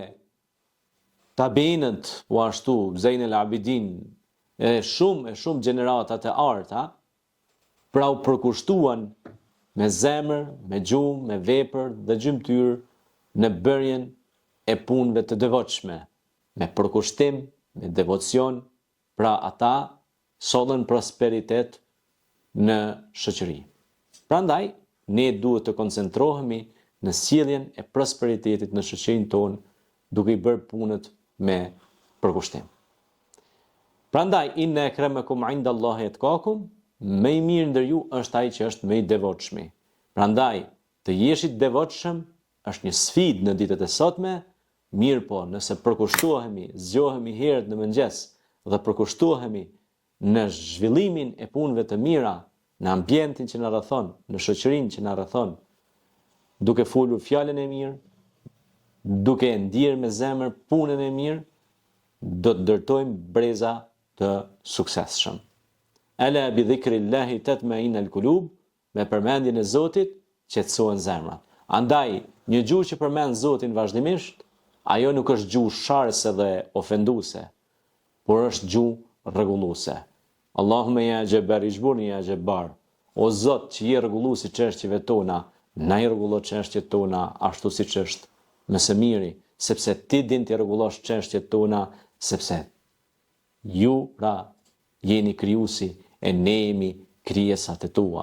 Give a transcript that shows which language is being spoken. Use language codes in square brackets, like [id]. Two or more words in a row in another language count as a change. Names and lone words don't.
[sq] tabinët, po ashtu, Zein el Abidin, e shumë gjeneratat e arta, pra u përkushtuan me zemër, me gjuhë, me vepër dhe gjymtyr në bërjen e punëve të devotshme, me përkushtim, me devocion, pra ata sollën prosperitet në shoqëri. Prandaj, ne duhet të koncentrohemi në sjelljen e prosperitetit në shoqërinë tonë, duke i bërë punët me përkushtim. Prandaj, [ar] إن أكرمكم عند الله أتقاكم, [sq] më i mirë ndër ju është ai që është më i devotshëm. Prandaj, të jesh i devotshëm është një sfidë në ditët e sotme, mirë po, nëse përkushtohemi, zgjohemi herët në mëngjes dhe përkushtohemi në zhvillimin e punëve të mira, në ambientin që na rrethon, në shoqërinë që na rrethon, duke folur fjalën e mirë, duke ndier me zemër punën e mirë, do të ndërtojmë breza të suksesshëm. [ar] ألا بذكر الله تطمئن القلوب, [sq] me përmendjen e Zotit qetësohen zemrat. Andaj, një gjuhë që përmend Zotin vazhdimisht, ajo nuk është gjuhë sharse dhe ofenduese, por është gjuhë rregulluese. [ar] اللهم يا جبار اجبرني يا جبار. [sq] O Zot, që je rregulluesi çështjeve tona, na i rregullo çështjet tona ashtu siç është, më së miri, sepse ti din të rregullosh çështjet tona, sepse ju pra jeni krijuesi e ne jemi krijesat e tua.